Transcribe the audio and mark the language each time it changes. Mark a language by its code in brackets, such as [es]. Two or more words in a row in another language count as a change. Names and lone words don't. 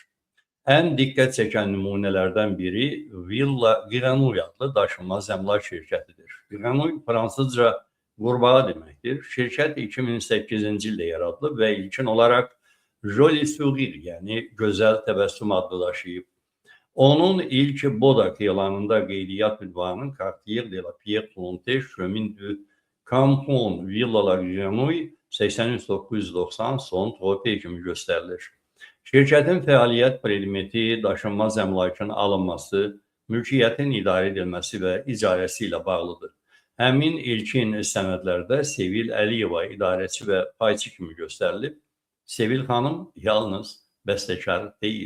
[az] Ən diqqət çəkən nümunələrdən biri Villa Grenouille adlı daşınmaz əmlak şirkətidir. Grenouille fransızca qurbağa deməkdir. Şirkət 2008-ci ildə yaradılıb və ilkin olaraq Joli Sourire, yəni gözəl təbəssüm adlı daşıyıb. Onun ilk Bodak elanında qeydiyyat ünvanı Cartier de la Pierre Plonté Chemin du Campon Villalar Grenouille 83990 Saint-Tropez kimi göstərilir. Şirkətin fəaliyyət predmeti daşınmaz əmlakın alınması, mülkiyyətin idarə edilməsi və icarəsi ilə bağlıdır. Həmin ilkin sənədlərdə Sevil Əliyeva idarəçi və payçı kimi göstərilib. Sevil xanım yalnız bəstəkar deyil.